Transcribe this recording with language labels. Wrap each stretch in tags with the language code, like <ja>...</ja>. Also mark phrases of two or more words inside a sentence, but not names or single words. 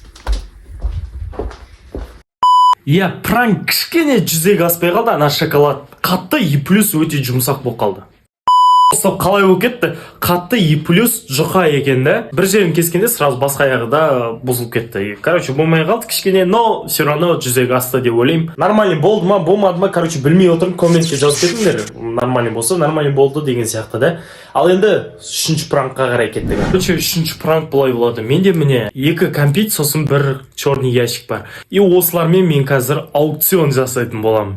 <kk>Иә, пранк кішкене жүзеге аспай қалды. Ана шоколад қатты</kk> <ru>и плюс</ru> <kk>өте жұмсақ болып қалды. Стоп, қалай болып кетті? Қатты</kk> <ru>и плюс</ru> <kk>жұқа екен да. Бір жерін кескенде сразу басқа аяғы да бұзылып кетті. Короче, болмай қалды кішкене,</kk> <ru>но все равно</ru> <kk>жүзеге асты деп ойлаймын. Нормальный болды ма, болмады ма? Короче, білмей отырып комментке жазып кетіңдер. Нормальный болса, нормальный болды деген сияқты да. Ал енді үшінші пранкқа қарай кеттік. Короче, үшінші пранк былай болады. Менде міне екі кәмпит, сосын бір</kk> <ru>черный ящик</ru> <kk>бар. И осылармен мен қазір аукцион жасайтын боламын.</kk>